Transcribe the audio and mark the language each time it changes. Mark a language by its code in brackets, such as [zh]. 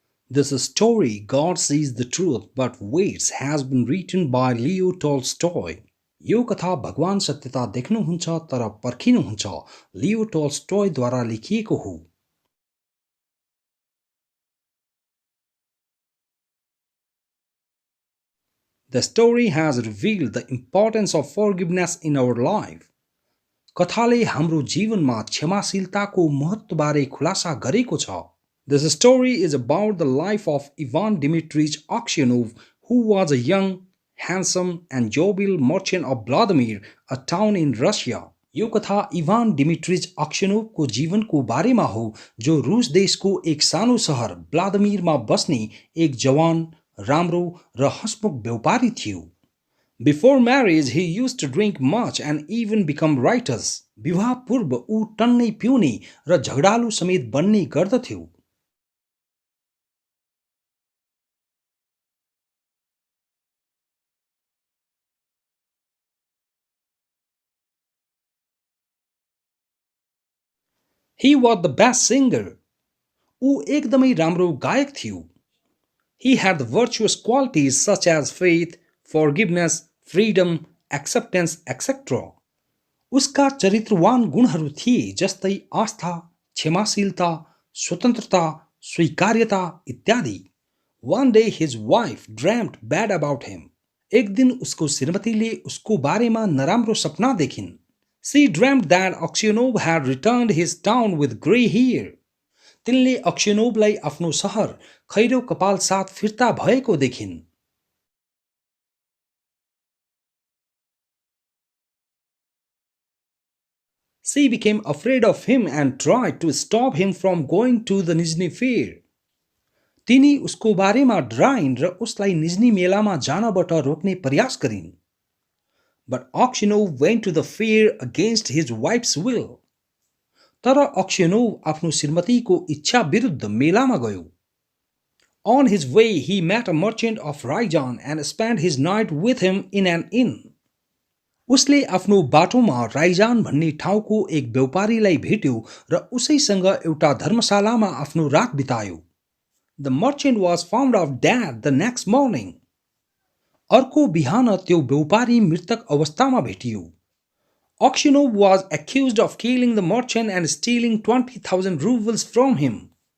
[en] This story, God Sees the Truth But Waits, has been written by Leo Tolstoy. [ne] यो कथा भगवान सत्यता देख्नुहुन्छ तर पर्खिनुहुन्छ लियो टोल्स्टोयद्वारा लेखिएको हो। [en] The story has revealed the importance of forgiveness in our life. [ne] कथाले हाम्रो जीवनमा क्षमाशीलताको महत्त्वबारे खुलासा गरेको छ। [en] This story is about the life of Ivan Dmitrich Aksionov, who was a young, handsome and jovial merchant of Vladimir, a town in Russia. [ne] यो कथा Ivan डिमिट्रिच अक्सनोभको जीवनको बारेमा हो जो रुस देशको एक सानो सहर व्लादिमिरमा बस्ने एक जवान, राम्रो र हँसमुख व्यापारी थियो। [en] Before marriage, he used to drink much and even become riotous. [ne] विवाह पूर्व ऊ टन्नै पिउने र झगडालु समेत बन्ने गर्दथ्यो। [en] He was the best singer. [ne] ऊ एकदमै राम्रो गायक थियो। [en] He had the virtuous qualities such as faith, forgiveness, freedom, acceptance, etc. [ne] उसका चरित्रवान गुणहरू थिए जस्तै आस्था, क्षमाशीलता, स्वतन्त्रता, स्वीकार्यता इत्यादि। [en] One day his wife dreamt bad about him. [ne] एक दिन उसको श्रीमतीले उसको बारेमा नराम्रो सपना देखिन्। [en] She dreamt that Aksionov had returned his town with grey hair. [ne] तिनले अक्सियोनोभलाई आफ्नो सहर खैरो कपाल साथ फिर्ता भएको देखिन्। [en] She became afraid of him and tried to stop him from going to the Nizhny fair. [ne] तिनी उसको बारेमा डराइन् र उसलाई निज्नी मेलामा जानबाट रोक्ने प्रयास गरिन्। [en] But Aksionov went to the fair against his wife's will. [ne] तर अक्सियोनोभ आफ्नो श्रीमतीको इच्छा विरुद्ध मेलामा गयो। [en] On his way, he met a merchant of Ryazan and spent his night with him in an inn. [ne] उसले आफ्नो बाटोमा राइजान भन्ने ठाउँको एक व्यापारीलाई भेट्यो र उसैसँग एउटा धर्मशालामा आफ्नो रात बितायो। [en] The merchant was found out dead the next morning. [ne] अर्को बिहान त्यो व्यापारी मृतक अवस्थामा भेटियो। [en] Aksionov was accused of killing the merchant and stealing 20,000 rubles from him.